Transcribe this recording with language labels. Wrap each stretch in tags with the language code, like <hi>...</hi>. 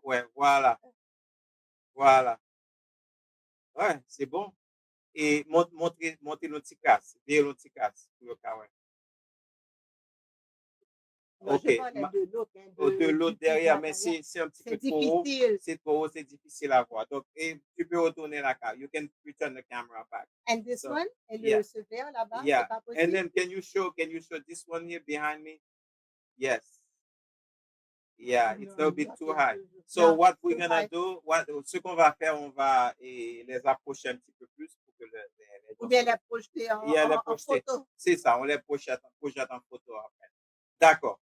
<fr>Ouais, voilà. Voilà. Ouais, c'est bon. Et montrer le petit casse. Virer le petit casse pour le cas, ouais. Non, je parlais de l'autre. De l'autre derrière, mais c'est un petit peu trop haut. C'est trop haut, c'est difficile à voir. Donc, tu peux retourner la caméra.</fr> <en>You can return the camera back. And this one?</en> <fr>Et le vert là-bas?</fr> <en>Yeah.</en> <fr>Pas possible?</fr> <en>And then can you show this one here behind me? Yes. Yeah, it's a bit too high. So what we're gonna do,</en> <fr>ce qu'on va faire, on va les approcher un petit peu plus pour que ou bien les projeter en photo. C'est ça, on les projette en photo après. D'accord.</fr>